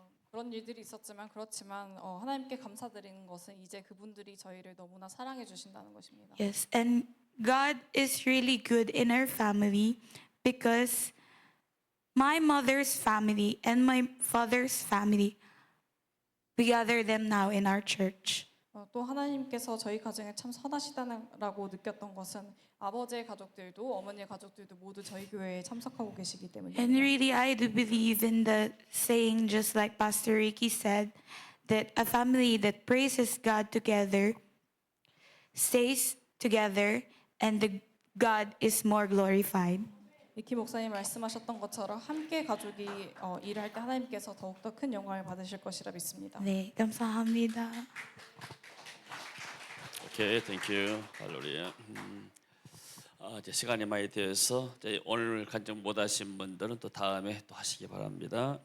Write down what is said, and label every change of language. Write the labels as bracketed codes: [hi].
[ko] 그런 일들이 있었지만 그렇지만 하나님께 감사드리는 것은 이제 그분들이 저희를 너무나 사랑해 주신다는 것입니다. [en] Yes, and God is really good in our family because my mother's family and my father's family, we gather them now in our church. [ko] 또 하나님께서 저희 가정에 참 선하시다라고 느꼈던 것은 아버지의 가족들도 어머니의 가족들도 모두 저희 교회에 참석하고 계시기 [en] And [ko] 때문입니다. [en] really, I do believe in the saying, just like Pastor Ricky said, that a family that praises God together stays together and the God is more glorified. [ko] 이키 목사님 말씀하셨던 것처럼 함께 가족이 일을 할 때 하나님께서 더욱더 큰 영광을 받으실 것이라 믿습니다. 네, 감사합니다. [en] 오케이, 땡큐, 할렐루야. [ko] 이제 시간이 많이 되어서 오늘 간증 못 하신 분들은 또 다음에 또 하시기 바랍니다.